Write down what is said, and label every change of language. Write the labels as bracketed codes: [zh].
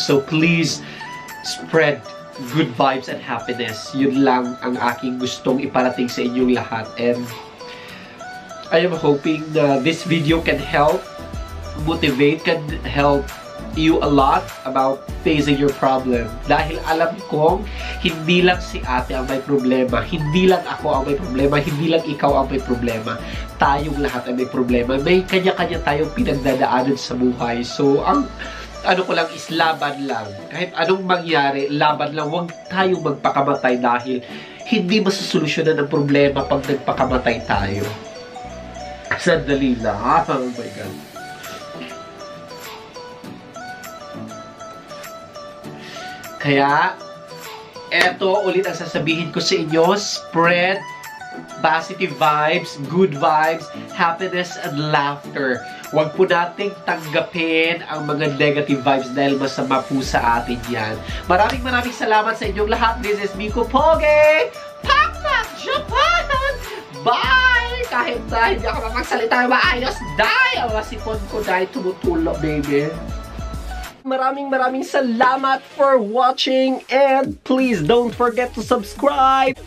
[en] So please spread good vibes and happiness. [tl] Yun lang ang aking gustong iparating sa inyong lahat. [en] And I am hoping [tl] na [en] this video can help motivate, can help you a lot about facing your problem. [tl] Dahil alam kong hindi lang si ate ang may problema, hindi lang ako ang may problema, hindi lang ikaw ang may problema. Tayong lahat ang may problema. May kanya-kanya tayong pinagdadaanan sa buhay. So, ang ano ko lang is laban lang. Kahit anong mangyari, laban lang. Huwag tayong magpakamatay dahil hindi masusolusyonan ang problema pag nagpakamatay tayo. Sandali lang. [en] Oh my God. [tl] Kaya, eto ulit ang sasabihin ko sa inyo, [en] spread positive vibes, good vibes, happiness, and laughter. [tl] Huwag po nating tanggapin ang mga negative vibes dahil masama po sa atin yan. Maraming salamat sa inyong lahat. [en] This is Miko Poge! [tl] Pakpak Japan! [en] Bye! [tl] Kahit hindi ako mapagsalita maayos, dahil ang sipon ko dahil tumutulo, baby. Maraming salamat [en] for watching, and please don't forget to subscribe.